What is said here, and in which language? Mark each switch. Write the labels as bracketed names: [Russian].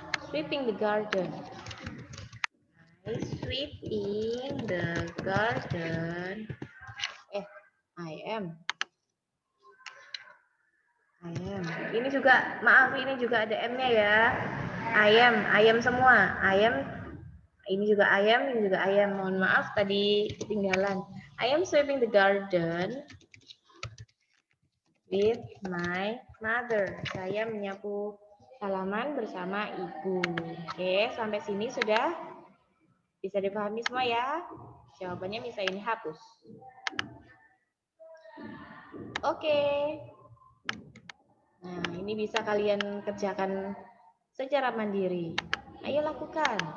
[English] Sweeping the garden. Sweeping the garden. I am. [Indonesian] Ini juga, maaf, ini juga ada M-nya ya. Ayam semua. Ini juga ayam, ini juga ayam. Mohon maaf tadi ketinggalan. [English] I am sweeping the garden with my mother. [Indonesian] Saya menyapu halaman bersama ibu. Oke, sampai sini sudah bisa dipahami semua ya? Jawabannya bisa ini hapus. Oke. Nah, ini bisa kalian kerjakan secara mandiri. Ayo lakukan.